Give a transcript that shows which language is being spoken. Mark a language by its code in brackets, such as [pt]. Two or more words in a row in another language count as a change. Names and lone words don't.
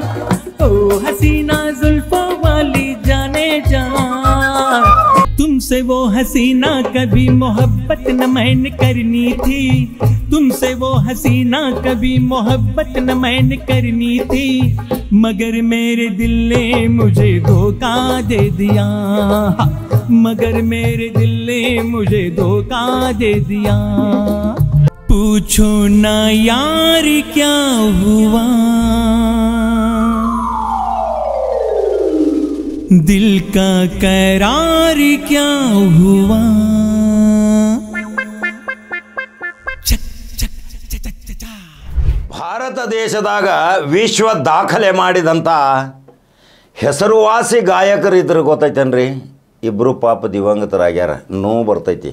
[hi] ओ हसीना जुल्फों वाली जाने जहां, तुमसे वो हसीना कभी मोहब्बत न मैंने करनी थी, तुमसे वो हसीना कभी मोहब्बत न मैंने करनी थी, मगर मेरे दिल ने मुझे धोखा दे दिया, मगर मेरे दिल ने मुझे धोखा दे दिया। पूछो ना यार क्या हुआ, दिल का करार क्या हुआ। [kn] ಭಾರತ ದೇಶದಾಗ ವಿಶ್ವ ದಾಖಲೆ ಮಾಡಿದಂಥ ಹೆಸರುವಾಸಿ ಗಾಯಕರಿದ್ರು ಗೊತ್ತೈತೇನ್ರಿ. ಇಬ್ಬರು ಪಾಪ ದಿವಂಗತರಾಗ್ಯಾರ, ನೋವು ಬರ್ತೈತಿ.